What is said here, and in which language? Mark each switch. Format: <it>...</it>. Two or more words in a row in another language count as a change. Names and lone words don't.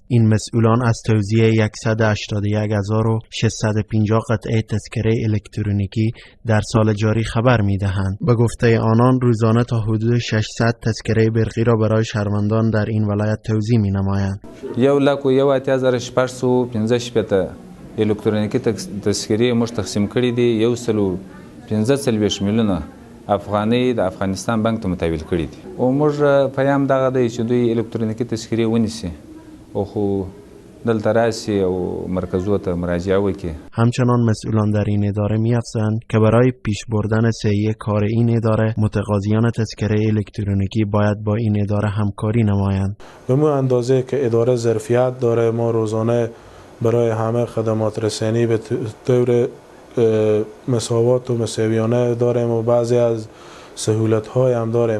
<fa>این مسئولان از توزیع 181650 قطعه تذکره الکترونیکی در سال جاری خبر میدهند. به گفته آنان روزانه تا حدود 600 تذکره برقی را برای شهروندان در این ولایت توزیع می‌نمایند.</fa> <ps>1,1815 الکترونیکی تذکره موږ تقسیم کړي دي 115 میلیونه افغانۍ د افغانستان بانک ته متحول کړي دي او موږ پیام دغه دی چې دوی الکترونیکی تذکره ونیسي او خو دلته راسي او مرکزو ته مراجعه وکړي.</ps> <fa>همچنان مسئولان در این اداره می‌افزایند که برای پیش بردن سعی کار این اداره متقاضیان تذکره الکترونیکی باید با این اداره همکاری نمایند. به مو اندازه که اداره ظرفیت داره ما روزانه برای همه خدمات رسانی به طور مساوات و مساویانه داریم و بعضی از سهولت های هم داریم.</fa>